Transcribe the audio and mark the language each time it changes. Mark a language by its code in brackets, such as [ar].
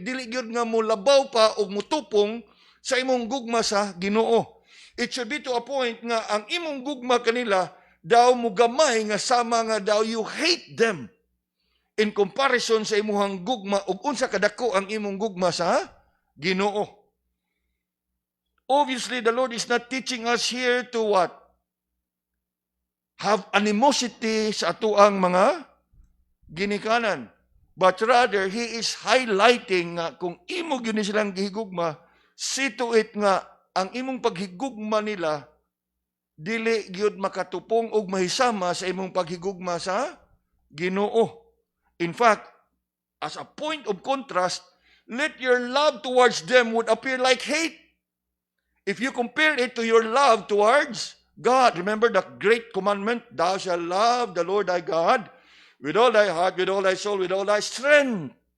[ceb] Dili gyud nga mulabaw pa o mutupong sa imong gugma sa Ginoo. [en] It should be to a point [ceb] nga ang imong gugma kanila daw mugamay nga sama nga daw [en] you hate them in comparison [ceb] sa imuhang gugma ug unsa kadako ang imong gugma sa Ginoo. [en] Obviously, the Lord is not teaching us here to what? Have animosity [ceb] sa atuang mga ginikanan. [en] But rather, He is highlighting [ceb] nga kung imo gini silang gihigugma, [en] see to it [ceb] nga ang imong paghigugma nila dili gyud makatupong og mahisama sa imong paghigugma sa Ginoo. [en] In fact, as a point of contrast, let your love towards them would appear like hate. If you compare it to your love towards God, remember the great commandment, thou shalt love the Lord thy God with all thy heart, with all thy soul, with all thy strength.